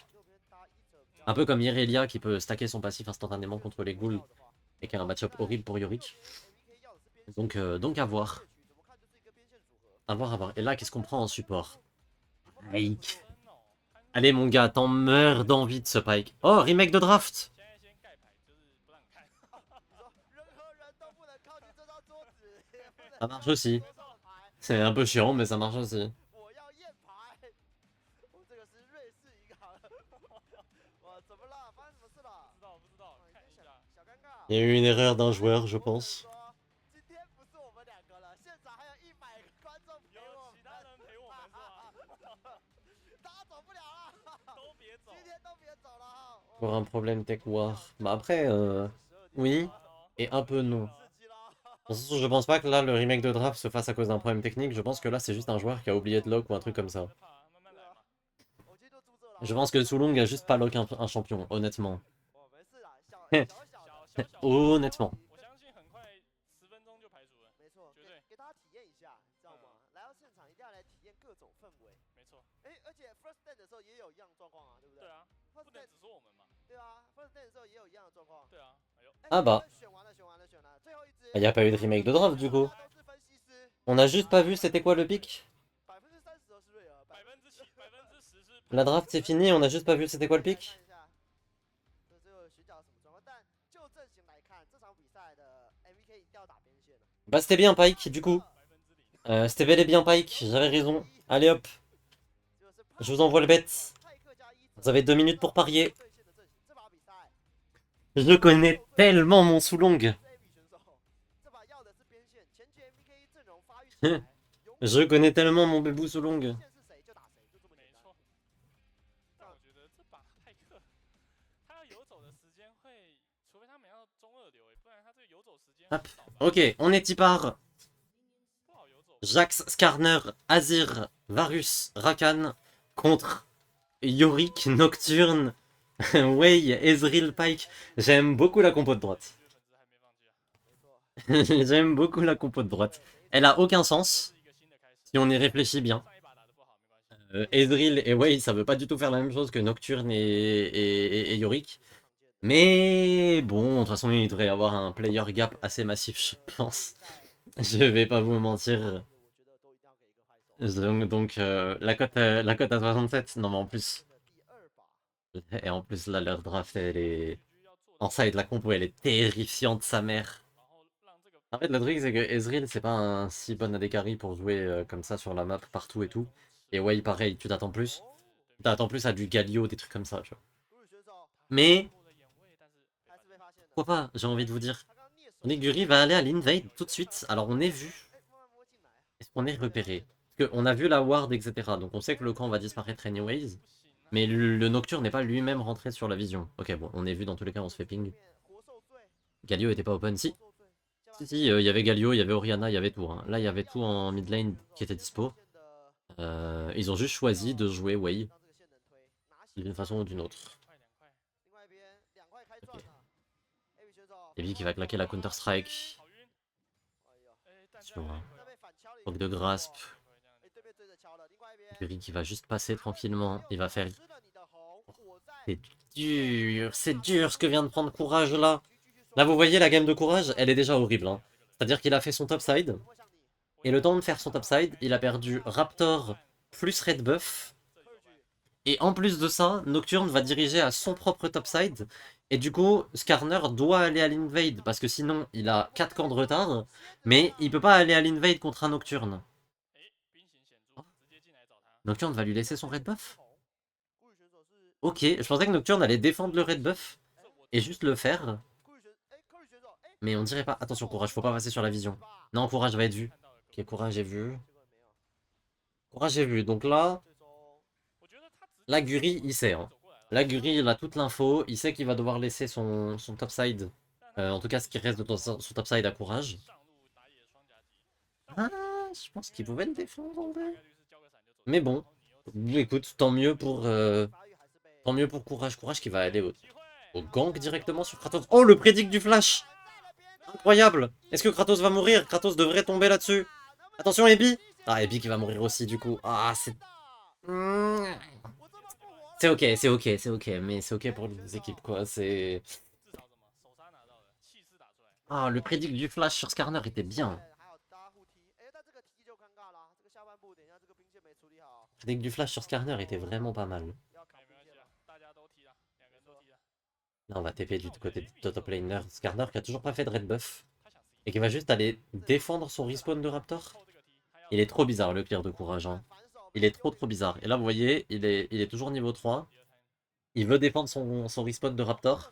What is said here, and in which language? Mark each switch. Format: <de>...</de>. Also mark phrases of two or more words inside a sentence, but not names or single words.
<fr>Un peu comme Irelia qui peut stacker son passif instantanément contre les ghouls et qui a un match-up horrible pour Yorick. Donc à voir. À voir, à voir. Et là, qu'est-ce qu'on prend en support? Pike. Allez, mon gars, t'en meurs d'envie de ce Pike. Oh, remake de draft.</fr> <zh>现在先盖牌，就是不让看。任何人都不能靠近这张桌子，也不能</zh> <fr>Ça marche aussi.</fr> <zh>桌上牌。</zh> <fr>C'est un peu chiant, mais ça marche aussi.</fr> <zh>我要验牌。我这个是瑞士银行。哇，怎么了？发生什么事了？不知道不知道，看一下。小尴尬。</zh> <fr>Il y a eu une erreur d'un joueur, je pense.</fr> <zh>今天不是我们两个了，现场还有100个观众陪有我们。其他人陪我们是吧？大家走不了了，都别走。今天都别走了哈。</zh> <fr>Pour un problème tech war. Bah après, oui, et un peu non.</fr> <zh>刺激了。</zh> <fr>De toute façon, je pense pas que là, le remake de draft se fasse à cause d'un problème technique. Je pense que là, c'est juste un joueur qui a oublié de lock ou un truc comme ça.</fr> <zh>别怕，慢慢来嘛。我今天就住这了。</zh> <fr>Je pense que Sulung a juste pas lock un champion, honnêtement.</fr> <zh>哦，没事啦，小小的。</zh> <fr>Honnêtement.</fr> <zh>我相信很快10分钟就排除了。没错，绝对给大家体验一下，知道吗？来到现场一定要来体验各种氛围。没错。哎，而且</zh> <en>first day</en> <zh>的时候也有一样状况啊，对不对？对啊，不 first 能 day 只说我们嘛。对啊 ，</zh> <en>first day</en> <zh>的时候也有一样的状况。对啊，哎呦，</zh> <fr>Ah bah.</fr> <zh>选完了，选完了，选完了，最后一只。</zh> <fr>Il n'y a pas eu de remake de draft du coup.</fr> <zh>大家都是分析师。</zh> <fr>On a juste pas vu c'était quoi le pic.</fr> <zh>30% 都是瑞尔 10%是。</zh> <fr>La draft c'est fini, on a juste pas vu c'était quoi le pic.</fr> <zh>看一下，这最后寻找什么状况？但就阵型来看，这场比赛的 MVK 一定要打边线了。</zh> <fr>Bah c'était bien Pike du coup. C'était bel et bien Pike, j'avais raison. Allez hop,</fr> <zh>就是</zh> <fr>je vous envoie le bet.</fr> <zh>派克加伊</zh> <fr>Vous avez 2 minutes pour parier.</fr> <zh>对线的阵型，这把比赛</zh> <fr>Je connais tellement mon Sulong.</fr> <zh>这 AB 选手，这把要的是边线，前期 MVK 阵容发育起来，永远</zh> <fr>Je connais tellement mon bébou Sulong.</fr> <zh>边线是谁就打谁，就这么简单。没错。但我觉得这把派克，他要游走的时间会，除非他们要中二流，不然他这个游走时间很</zh> <fr>Hop.</fr> <zh>少吧。</zh> <fr>Ok, on est Tipar.</fr> <zh>不好游走。</zh> <fr>Jax, Skarner, Azir, Varus, Rakan contre Yorick, Nocturne, Wei, Ezreal, Pike. J'aime beaucoup la compo de droite.</fr> <zh>粉丝还没放弃啊。</zh> <fr>J'aime beaucoup la compo de droite. Elle a aucun sens</fr> <zh>是一个新的开始。</zh> <fr>si on y réfléchit bien.</fr> <zh>上一把打得不好没关系。</zh> <fr>Ezreal et Wei, ça veut pas du tout faire la même chose que Nocturne et Yorick. Mais bon, de toute façon, il devrait y avoir un</fr> <en>player gap</en> <fr>assez massif, je pense. Je vais pas vous mentir.</fr> <zh>我觉得都一定要给一个坏手。</zh> <fr>Donc la cote à 67, non mais en plus.</fr> <zh>第二把，</zh> <fr>Et en plus là leur draft elle est. En side la compo elle est terrifiante sa mère.</fr> <zh>然后让这个</zh> <fr>En fait le truc c'est que Ezreal c'est pas un si bon AD carry pour jouer comme ça sur la map partout et tout. Et ouais pareil, tu t'attends plus. Tu t'attends plus à du Galio, des trucs comme ça, tu vois.</fr> <zh>古语选手</zh> <fr>Mais</fr> <zh>后的眼位，但是还是被发现的。</zh> <fr>pourquoi pas, j'ai envie de vous dire.</fr> <zh>他刚刚蹑手</zh> <fr>On est que Guri va aller à l'invade tout de suite. Alors on est vu.</fr> <zh>哎，慢慢摸进来。</zh> <fr>Est-ce qu'on est repéré? Parce qu'on a vu la ward etc. Donc on sait que le camp va disparaître anyways.</fr> <zh>不行啊。</zh> <fr>Mais le Nocturne n'est pas lui-même rentré sur la vision. Ok bon, on est vu dans tous les cas, on se fait ping.</fr> <zh>活受罪，</zh> <fr>Galio était pas open, si.</fr> <zh>活受罪。</zh> <fr>Si, il y avait Galio, il y avait Orianna, il y avait tout. Hein. Là, il y avait tout en</fr> <en>mid lane</en> <fr>qui était dispo. Ils ont juste choisi de jouer Wei</fr> <zh>让这个线能推，拿起</zh> <fr>d'une façon ou d'une autre.</fr> <zh>快2块。另外一边2块开赚 Ok. 了。AB 选手，</zh> <fr>Evie qui va claquer la Counter Strike.</fr> <zh>好晕。哎呀，但</zh> <fr>Sur un</fr> <zh>那被反敲了一</zh> <fr>poke</fr> <zh>个</zh> <fr>de grasp.</fr> <zh>哎，对面追着敲了。另外一边</zh> <fr>Guri qui va juste passer tranquillement. Il va faire.</fr> <zh>吃了你的红，我在</zh> <fr>C'est dur ce que vient de prendre Courage là. Là, vous voyez la game de Courage, elle est déjà horrible. Hein. C'est-à-dire qu'il a fait son topside. Et le temps de faire son topside, il a perdu Raptor plus Red Buff. Et en plus de ça, Nocturne va diriger à son propre topside. Et du coup, Skarner doit aller à l'invade. Parce que sinon, il a 4 camps de retard. Mais il peut pas aller à l'invade contre un Nocturne.</fr> <zh>哎，兵行险著，直接进来找他。</zh> <fr>Nocturne va lui laisser son Red Buff.</fr> <zh>古语选手是</zh> <fr>Ok, je pensais que Nocturne allait défendre le Red Buff. Et juste le faire.</fr> <zh>古语选，哎，古语选手，哎，</zh> <fr>Mais on dirait pas. Attention, Courage, faut pas passer sur la vision. Non, Courage va être vu.</fr> <zh>看到了个</zh> <fr>Ok, Courage est vu.</fr> <zh>结果没有。</zh> <fr>Courage est vu. Donc là,</fr> <zh>最终我觉得他直接</zh> <fr>la Guri, il sait. Hein.</fr> <zh>走过来了。</zh> <fr>La Guri, il a toute l'info. Il sait qu'il va devoir laisser son topside. En tout cas, ce qui reste de son topside à Courage.</fr> <zh>上路打野双夹击。</zh> <fr>Ah, je pense qu'il pouvait le défendre en</fr> <zh>大</zh> <fr>vrai.</fr> <zh>概率是交个闪就走。</zh> <fr>Mais bon,</fr> <zh>然后你又</zh> <fr>écoute, tant mieux pour,</fr> <zh>发育还是被</zh> <fr>tant mieux pour Courage. Courage qui va aller</fr> <zh>机会。</zh> <fr>au gank directement sur Kratos. Oh, le prédict du flash! Incroyable! Est-ce que Kratos va mourir? Kratos devrait tomber là-dessus. Attention, Ebi! Ah, Ebi qui va mourir aussi du coup. Ah, c'est... C'est ok, c'est ok, c'est ok. Mais c'est ok pour les équipes quoi. C'est...</fr> <zh>至少怎么手杀拿到了，气势打出来。</zh> <fr>Ah, le prédict du flash sur Skarner était bien.</fr> <zh>还有大家互踢，哎，但这个踢就尴尬了，这个下</zh> <fr>Dès que du flash sur Skarner était vraiment pas mal.</fr> <zh>要扛兵线了。</zh> <fr>Là, on va TP du côté de</fr> <en>top laner.</en> <fr>Skarner qui a toujours pas fait de red buff. Et qui va juste aller défendre son respawn de Raptor. Il est trop bizarre le clear de courage. Hein. Il est trop bizarre. Et là, vous voyez, il est toujours niveau 3. Il veut défendre son respawn de Raptor.</fr>